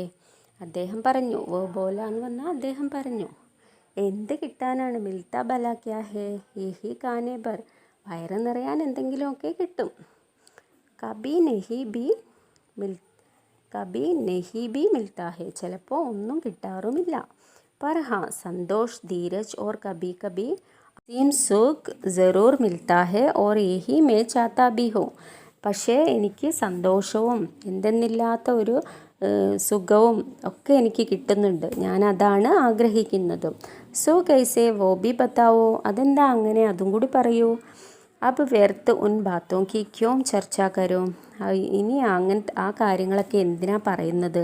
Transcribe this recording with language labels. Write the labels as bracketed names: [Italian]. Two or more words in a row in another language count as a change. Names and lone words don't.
[Malayalam] അദ്ദേഹം പറഞ്ഞു, [Hindi] वह बोला [Malayalam] എന്ന് പറഞ്ഞാൽ അദ്ദേഹം പറഞ്ഞു, എന്ത് കിട്ടാനാണ്? [Hindi] मिलता भला क्या है, यही खाने भर, [Malayalam] വയറ് നിറയാൻ എന്തെങ്കിലുമൊക്കെ കിട്ടും. [Hindi] कभी नहीं भी मिलता है, [Malayalam] ചിലപ്പോൾ ഒന്നും കിട്ടാറുമില്ല. [Hindi] पर हाँ संतोष, धीरज और कभी कभी असीम सुख ज़रूर मिलता है और यही मैं चाहता भी हूँ. [Malayalam] പക്ഷേ എനിക്ക് സന്തോഷവും എന്തെന്നില്ലാത്ത ഒരു സുഖവും ഒക്കെ എനിക്ക് കിട്ടുന്നുണ്ട്. ഞാൻ അതാണ് ആഗ്രഹിക്കുന്നതും. [Hindi] सो कैसे वो भी बताओ, [Malayalam] അതെന്താ അങ്ങനെ, അതും കൂടി പറയൂ. [Hindi] अब व्यर्थ उन बातों की क्यों चर्चा करो, [Malayalam] ഇനി ആ കാര്യങ്ങളൊക്കെ എന്തിനാ പറയുന്നത്?